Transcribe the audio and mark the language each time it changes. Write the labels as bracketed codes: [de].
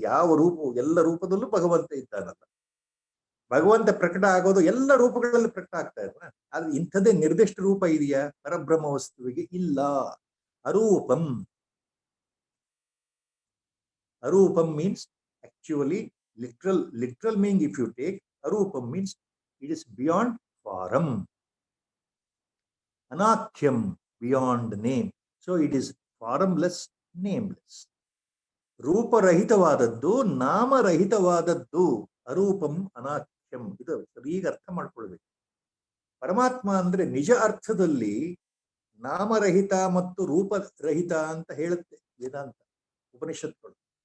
[kn] ಯಾವ ರೂಪವು, ಎಲ್ಲ ರೂಪದಲ್ಲೂ ಭಗವಂತ ಇದ್ದಾನಲ್ಲ. ಭಗವಂತ ಪ್ರಕಟ ಆಗೋದು ಎಲ್ಲ ರೂಪಗಳಲ್ಲಿ ಪ್ರಕಟ ಆಗ್ತಾ ಇಲ್ವಾ? ಆದ್ರೆ ಇಂಥದೇ ನಿರ್ದಿಷ್ಟ ರೂಪ ಇದೆಯಾ ಪರಬ್ರಹ್ಮ ವಸ್ತುವಿಗೆ? ಇಲ್ಲ. ಅರೂಪಂ. [en] ಅರೂಪಂ means actually literal meaning. If you take arupam means it is beyond form. Anakhyam, beyond name. So it is formless, nameless. [kn] ರೂಪರಹಿತವಾದದ್ದು, ನಾಮರಹಿತವಾದದ್ದು ಅರೂಪಂ ಅನಾಖ್ಯಂ. ಇದು ಈಗ ಅರ್ಥ ಮಾಡ್ಕೊಳ್ಬೇಕು. ಪರಮಾತ್ಮ ಅಂದ್ರೆ ನಿಜ ಅರ್ಥದಲ್ಲಿ ನಾಮರಹಿತ ಮತ್ತು ರೂಪರಹಿತ ಅಂತ ಹೇಳುತ್ತೆ ವೇದಾಂತ ಉಪನಿಷತ್ತುಗಳು.